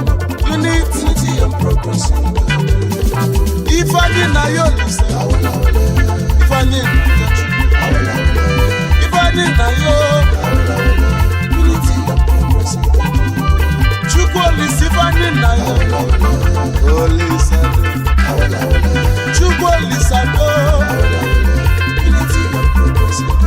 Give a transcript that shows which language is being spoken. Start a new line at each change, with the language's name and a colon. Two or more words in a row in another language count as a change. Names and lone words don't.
English: Unity. Unity and progress.
Igbo: Ife anyị na ya olise. Awele, awele. Ife anyị na ya Chukwu. Awele, awele. Ife anyị na ya. Awele, awele.
English: Unity and progress.
Igbo: Chukwu olise ife anyị na ya. Awele, awele. Olise. Awele, awele. Chukwu olise do. Awele, awele.
English: Unity and progress.